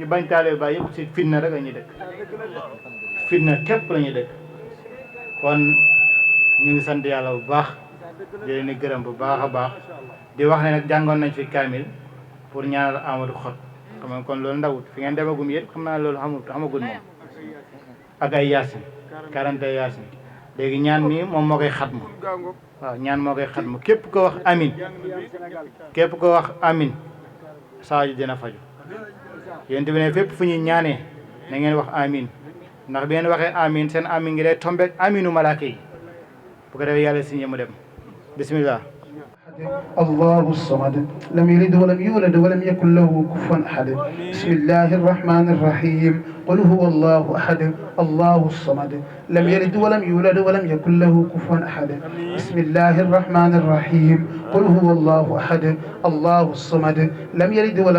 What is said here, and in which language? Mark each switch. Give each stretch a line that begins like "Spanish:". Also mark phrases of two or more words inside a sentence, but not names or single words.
Wolof: bañ taalibe Baye yëpp si fitna rek la ñuy dëkk fitna képp la ñuy dëkk kon ñu ngi sant yàlla bu baax di leen di gërëm bu baax a baax di wax ne nag jàngoon nañ fi kaamil pour ñaanal Amadou Xot xam nga kon loolu ndawut fi ngeen demagum yéen xam naa loolu xamagul moom ak ay yaasin 40 yaasin léegi ñaan mi moom moo koy xatmu waaw ñaan moo koy xatmu képp ko wax amin saaju dina faju yéen bi ne fépp fu ñuy ñaanee na ngeen wax amin ndax bi ngeen waxee amin seen amin ngi day tombeek aminu malaaka yi bu ko defee yàlla si mu dem bismillah
Arabic: الله الصمد لم يلد ولم يولد ولم يكن له كفوا أحد بسم الله الرحمن الرحيم قل هو الله أحد الله الصمد لم يلد ولم يولد ولم يكن له كفوا أحد بسم الله الرحمن الرحيم قل هو الله أحد الله الصمد لم يلد ولم